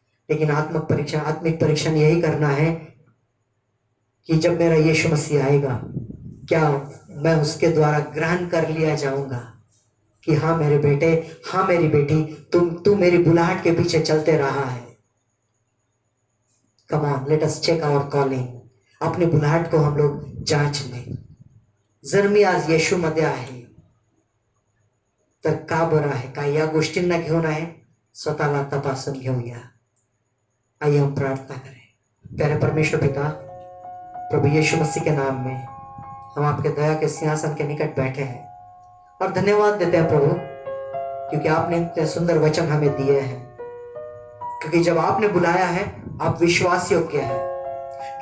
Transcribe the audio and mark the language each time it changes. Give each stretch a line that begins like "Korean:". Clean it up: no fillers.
Hindi: लेकिन आत्मिक परीक्षण यही करना है कि जब मेरा यीशु मसीह आएगा, क्या मैं उसके द्वारा ग्रहण कर लिया जाऊंगा कि हाँ मेरे बेटे, हाँ मेरी बेटी, तू मेरी बुलाहट के पीछे चलते रहा है।
English: Come on, let us check our calling.
Hindi: अपनी बुलाहट को हम लोग जांच लें।
Marathi: जर मी आज येशूमध्ये आहे तर का बरं आहे, काय या गोष्टींना घेऊन आहे, स्वतःला तपासून घेऊया।
Hindi: आइए हम प्रार्थना करें। प्यारे परमेश्वर पिता, प्रभु यीशु मसीह के नाम में हम आपके दया के सिंहासन के निकट बैठे हैं और धन्यवाद देते हैं प्रभु, क्योंकि आपने इतने सुंदर वचन हमें दिए हैं। क्योंकि जब आपने बुलाया है, आप विश्वास योग्य हैं।